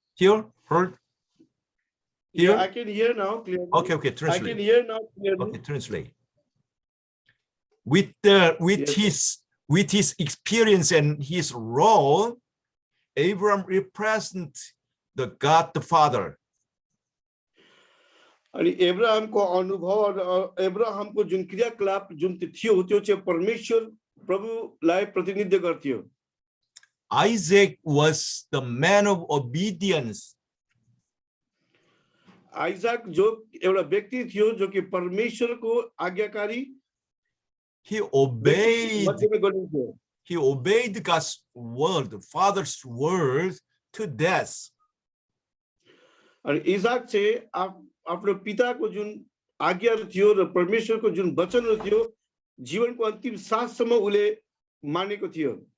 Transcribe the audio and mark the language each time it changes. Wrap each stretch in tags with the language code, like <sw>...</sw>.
<en>Hear? Heard? Hear? Yeah, I can hear now clearly. Okay. I Translate. can hear now clearly. Okay, translate. With Yes. his experience and his role, Abraham represents the God the Father.</en> <ne>अनि एब्राहमको अनुभव र एब्राहमको जुन क्रियाकलाप जुन थियो त्यो चाहिँ परमेश्वर प्रभुलाई प्रतिनिधित्व गर्थ्यो.</ne> <en>Isaac was the man of obedience.</en> <ne>Isaac जो एउटा व्यक्ति थियो जो कि परमेश्वरको आज्ञाकारी</ne> <en>He obeyed</en> <ne>मध्येमा गरिन्थ्यो.</ne> <en>He obeyed God's word, the Father's word, to death.</en> <ne>अनि इसाक चाहिँ आफ्नो पिताको जुन आज्ञाहरू थियो र परमेश्वरको जुन वचनहरू थियो जीवनको अन्तिम साससम्म उले मानेको थियो.</ne>